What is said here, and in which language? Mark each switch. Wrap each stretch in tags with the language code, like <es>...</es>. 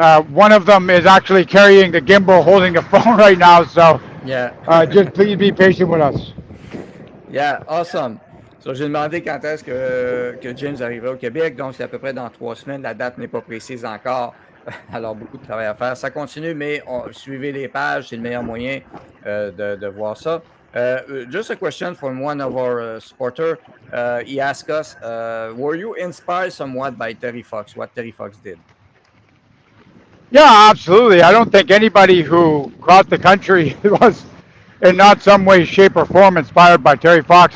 <en>One of them is actually carrying the gimbal, holding the phone right now, so just please be patient with us. Yeah, awesome.</en> <fr>So, j'ai demandé quand est-ce que James arriverait au Québec, donc c'est à peu près dans 3 semaines. La date n'est pas précise encore. Alors, beaucoup de travail à faire. Ça continue, mais suivez les pages, c'est le meilleur moyen de voir ça.</fr> <en>Just a question from one of our supporters. He asked us, were you inspired somewhat by Terry Fox, what Terry Fox did? Yeah, absolutely. I don't think anybody who crossed the country was in not some way, shape, or form inspired by Terry Fox.</en>